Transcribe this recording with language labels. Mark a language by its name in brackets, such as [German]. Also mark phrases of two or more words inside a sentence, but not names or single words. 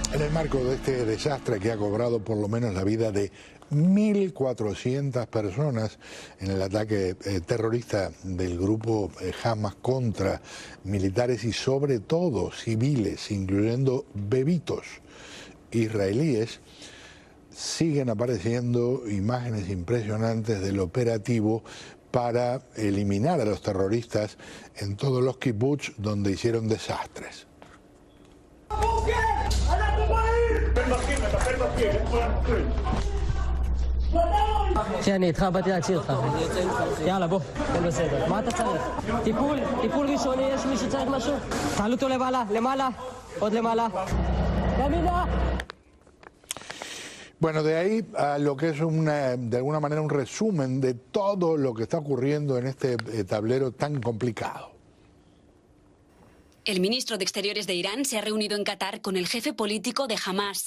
[Spanish] el marco de este desastre que ha cobrado por lo menos la vida de 1.400 personas en el ataque terrorista del grupo Hamas contra militares y sobre todo civiles, incluyendo bebitos israelíes, siguen apareciendo imágenes impresionantes del operativo para eliminar a los terroristas en todos los kibbutz donde hicieron desastres. [Hebrew] שאני איתך, באתי להציל אותך. יאללה, בוא, הכל בסדר. מה אתה צריך? טיפול ראשוני, יש מי שצריך משהו? תעלו אותו למעלה, עוד למעלה. ימינה! [Spanish] Bueno, de ahí a lo que es de alguna manera un resumen de todo lo que está ocurriendo en este tablero tan complicado. El ministro de Exteriores de Irán se ha reunido en Qatar con el jefe político de Hamas.